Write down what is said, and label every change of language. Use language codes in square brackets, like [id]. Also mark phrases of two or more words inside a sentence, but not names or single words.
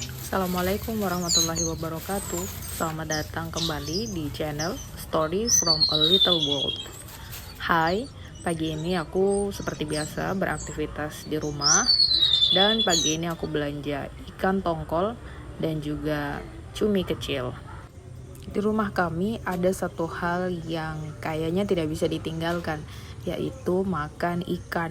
[ar] Assalamualaikum warahmatullahi wabarakatuh. [id] Selamat datang kembali di channel Story from a Little World. Hai, pagi ini aku seperti biasa beraktivitas di rumah. Dan pagi ini aku belanja ikan tongkol dan juga cumi kecil. Di rumah kami ada satu hal yang kayaknya tidak bisa ditinggalkan, yaitu makan ikan.